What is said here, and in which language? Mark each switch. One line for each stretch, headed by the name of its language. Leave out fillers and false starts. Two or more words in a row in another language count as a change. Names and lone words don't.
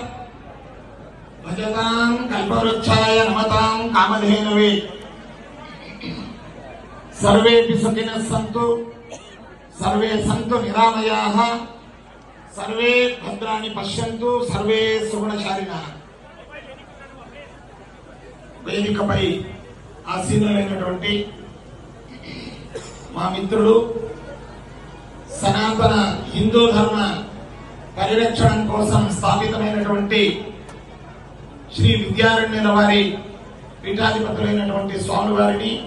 Sanskrit: भजतां कल्पवृक्षाय नमतां कामधेनवे सर्वेपि सुखिनः सन्तु सर्वे सन्तु निरामयाः सर्वे भद्राणि पश्यन्तु सर्वे सुगुणशालिनः
Telugu: వేదికపై ఆసీనులైనటువంటి మా మిత్రులు సనాతన హిందూ ధర్మ పరిరక్షణ కోసం స్థాపితమైనటువంటి శ్రీ విద్యారణ్యుల వారి పీఠాధిపతులైనటువంటి స్వామి వారిని